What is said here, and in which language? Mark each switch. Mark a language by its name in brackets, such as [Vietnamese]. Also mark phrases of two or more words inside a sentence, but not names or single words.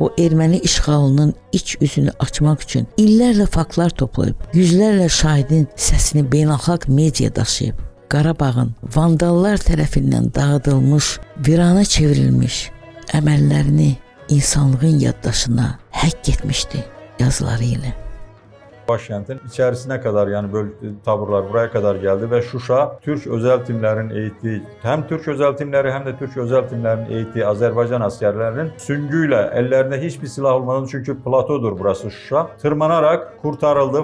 [Azerbaijani] o erməni işğalının iç üzünü açmaq üçün illərlə faktlar toplayıb, yüzlərlə şahidin səsini beynəlxalq media daşıyıb. Qarabağın vandallar tərəfindən dağıdılmış, virana çevrilmiş əməllərini insanlığın yaddaşına həkk etmişdi yazıları ilə. [Turkish] Başkentin içerisine kadar yani böyle taburlar buraya kadar geldi ve Şuşa Türk özel timlerin eğittiği hem Türk özel timleri hem de Türk özel timlerin eğittiği Azerbaycan askerlerinin süngüyle ellerinde hiçbir silah olmadan çünkü platodur burası Şuşa tırmanarak kurtarıldı.